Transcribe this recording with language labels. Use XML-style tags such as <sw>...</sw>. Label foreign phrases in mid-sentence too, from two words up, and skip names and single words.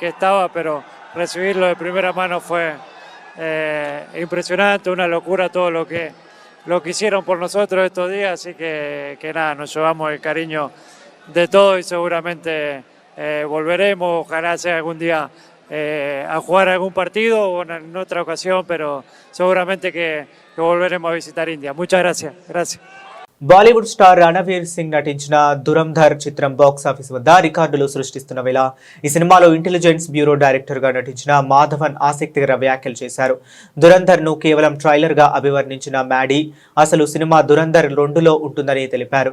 <es>estaba, pero recibirlo de primera mano fue impresionante, una locura todo lo que hicieron por nosotros estos días, así que nada, nos llevamos el cariño de todo y seguramente volveremos, ojalá sea algún día a jugar algún partido o en otra ocasión, pero seguramente que volveremos a visitar India. Muchas gracias. Gracias.</es> <te>బాలీవుడ్ స్టార్ రణవీర్ సింగ్ నటించిన దురంధర్ చిత్రం</te> <en>box office</en> <te>వద్ద రికార్డులు సృష్టిస్తున్న వేళ ఈ సినిమాలో</te> <en>intelligence bureau director</en> <te>గా నటించిన మాధవన్ ఆసక్తికర వ్యాఖ్యలు చేశారు. దురంధర్ ను కేవలం ట్రైలర్ గా అభివర్ణించిన మ్యాడీ అసలు సినిమా దురంధర్ 2లో ఉంటుందని తెలిపారు.</te>